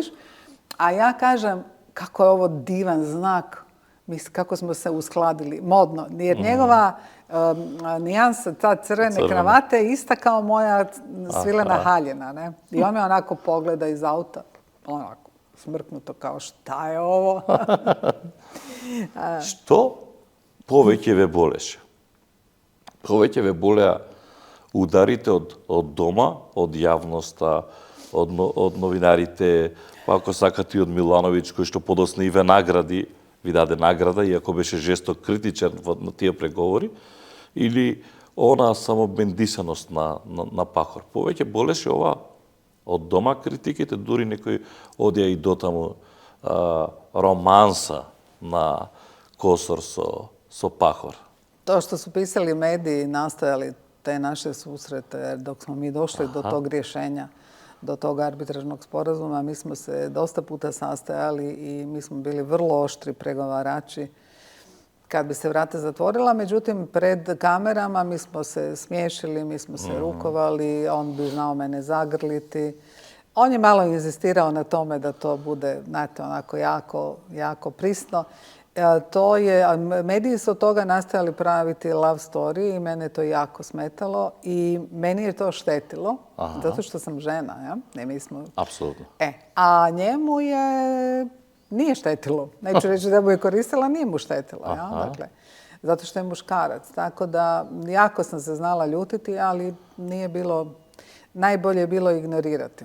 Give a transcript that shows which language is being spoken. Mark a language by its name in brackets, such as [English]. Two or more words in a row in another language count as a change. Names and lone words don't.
[Croatian] A ja kažem, kako je ovo divan znak, kako smo se uskladili, modno. Jer njegova nijansa, ta crvene kravate je ista kao moja svilena haljina. Ne? I on me onako pogleda iz auta, onako smrknuto kao šta je ovo? [Macedonian] Što повеќе ве болеше? Повеќе ве болеа ударите од дома, од јавноста, од новинарите, па ако сакате и од Милановиќ, кој што подосна и ве даде награда, иако беше жесток критичен на тие преговори, или она само бендисаност на Пахор? Повеќе болеше ова од дома критиките, дури некој одија и дотаму романса na Kosor so Pahor. [Croatian] To što su pisali mediji, nastojali te naše susrete, dok smo mi došli do tog rješenja, do tog arbitražnog sporazuma, mi smo se dosta puta sastajali i mi smo bili vrlo oštri pregovarači kad bi se vrata zatvorila. Međutim, pred kamerama mi smo se smiješili, mi smo se rukovali, on bi znao mene zagrliti. On je malo inzistirao na tome da to bude, znate, onako jako prisno. Mediji su od toga nastojali praviti [English] love story [Croatian] i mene to jako smetalo i meni je to štetilo, zato što sam žena, ja? Ne, mi smo... Apsolutno. A njemu nije štetilo. Neću reći da mu je koristila, nije mu štetilo, ja? Dakle, zato što je muškarac. Tako da, jako sam se znala ljutiti, ali nije bilo, najbolje je bilo ignorirati.